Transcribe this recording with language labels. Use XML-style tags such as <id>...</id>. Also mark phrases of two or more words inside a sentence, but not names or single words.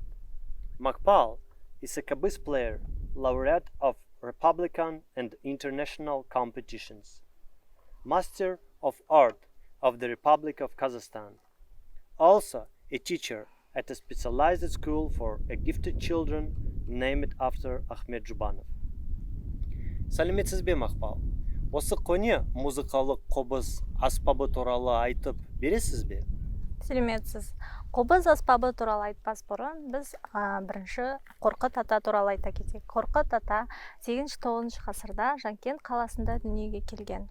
<en>Makpal is a Kobyz player, laureate of Republican and international competitions, Master of Art of the Republic of Kazakhstan, also a teacher at a specialized school for gifted children named after Ahmet Jubanov.</en> <kk>Сәлеметсіз бе, Мақпал? Осы көне музыкалық қобыз аспабы туралы айтып бересіз бе? Сәлеметсіз. Қобыз аспабы туралы айтпас бұрын біз бірінші Қорқыт ата туралы айта кетейік. Қорқыт ата 8-9 ғасырда Жанкент қаласында дүниеге келген.</kk>